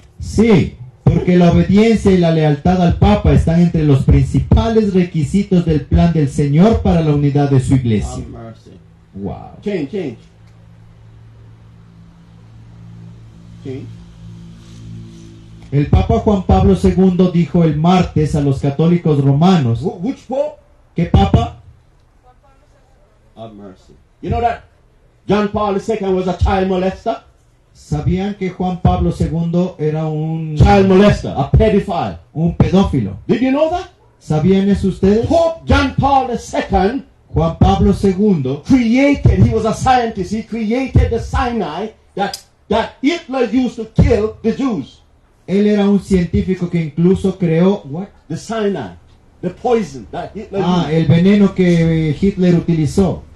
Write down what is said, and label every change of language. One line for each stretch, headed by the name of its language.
Spanish: Sí, porque la obediencia y la lealtad al Papa están entre los principales requisitos del plan del Señor para la unidad de su iglesia.
English: Have mercy. Wow. Change.
Spanish: El Papa Juan Pablo II dijo el martes a los católicos romanos,
English: Which pope?
Spanish: ¿qué Papa?
English: Have mercy. You know that John Paul II was a child molester?
Spanish: ¿Sabían que Juan Pablo II era
English: Child molester, a pedophile.
Spanish: un pedófilo?
English: Did you know that?
Spanish: ¿Sabían eso ustedes?
English: Pope John Paul II
Spanish: Juan Pablo II
English: created, he was a scientist, he created the cyanide that Hitler used to kill the Jews.
Spanish: él era un científico que incluso creó
English: The cyanide, the poison that Hitler used
Spanish: el veneno que Hitler utilizó